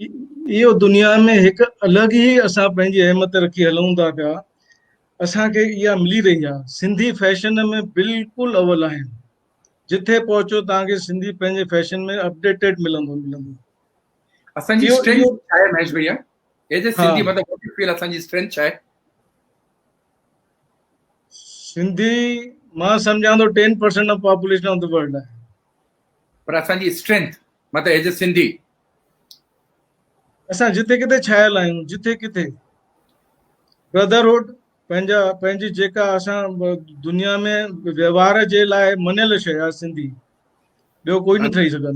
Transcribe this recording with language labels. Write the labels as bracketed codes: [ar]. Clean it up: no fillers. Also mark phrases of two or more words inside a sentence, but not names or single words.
[sd] इहो दुनिया में हिकु अलॻि ई असां पंहिंजी अहमियत रखी हलूं था पिया। असांखे इहा मिली रही आहे। सिंधी फैशन में बिल्कुलु अव्वल आहिनि। जिथे पहुचो तव्हांखे सिंधी पंहिंजे फैशन में अपडेटेड मिलंदो। असांजी स्ट्रेंथ छा आहे महेश भैया? [en] as a Sindhi [sd] मतिलबु [en] what you feel [sd] असांजी स्ट्रेंथ छा आहे? सिंधी मां सम्झां थो [en] 10% of population of the world [sd] आहे। पर असांजी स्ट्रेंथ मतिलबु [en] as a Sindhi [sd] असां जिथे किथे छायल आहियूं। जिथे किथे ब्रदरहुड पंहिंजी जेका असां दुनिया में व्यवहार जे लाइ मञियल शइ आहे सिंधी, ॿियो कोई न ठही सघंदो।